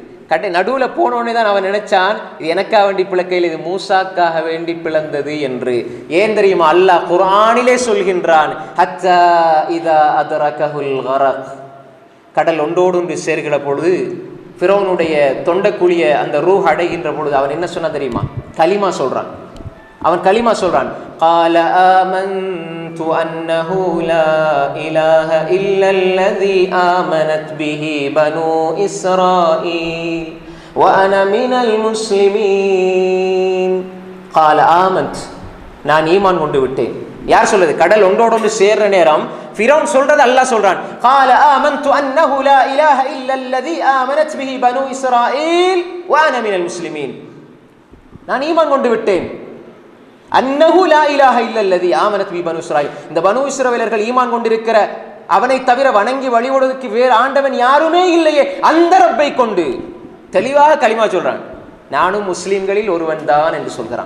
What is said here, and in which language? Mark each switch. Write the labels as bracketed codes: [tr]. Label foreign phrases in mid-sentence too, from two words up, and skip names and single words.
[ta] கடை நடுவுல போனோடனே தான் அவன் நினைச்சான் இது எனக்கா வேண்டி பிளக்கையில், இது மூசாக்காக வேண்டி பிளந்தது என்று. ஏன் தெரியுமா? அல்லாஹ் குர்ஆனிலே சொல்கின்றான், [ar] حتى إذا أدركه الغرق, [ta] கடல் ஒன்றோடு ஒன்று சேர்கிற பொழுது ஃபிரௌனுடைய தொண்டக்குழிய அந்த ரூஹ் அடைகின்ற பொழுது அவன் என்ன சொன்னா தெரியுமா? கலிமா சொல்றான். [ar] قال آمنت أنه لا إله إلا الذي آمنت به بنو إسرائيل وأنا من المسلمين. قال آمنت, [ta] நான் ஈமான் கொண்டு விட்டேன். யார் சொல்றது? கடல் ஒன்றோடு ஒன்று சேர்ற நேரம் ஃபிரௌன் சொல்றது அல்லாஹ் சொல்றான். [ar] قال آمنت أنه لا إله إلا الذي آمنت به بنو إسرائيل وأنا من المسلمين. [ta] நான் ஈமான் கொண்டு விட்டேன். [ar] أنه لا إله إلا الذي آمنت به بنو إسرائيل, [ta] இந்த பனு இஸ்ரவேலர்கள் ஈமான் கொண்டிருக்கிற அவனை தவிர வணங்கி வழிபடுவதற்கு வேறு ஆண்டவன் யாருமே இல்லையே, அந்த ரப்பை கொண்டு தெளிவாக கலிமா சொல்றான். நானும் முஸ்லிம்களில் ஒருவன் தான் என்று சொல்கிறான்.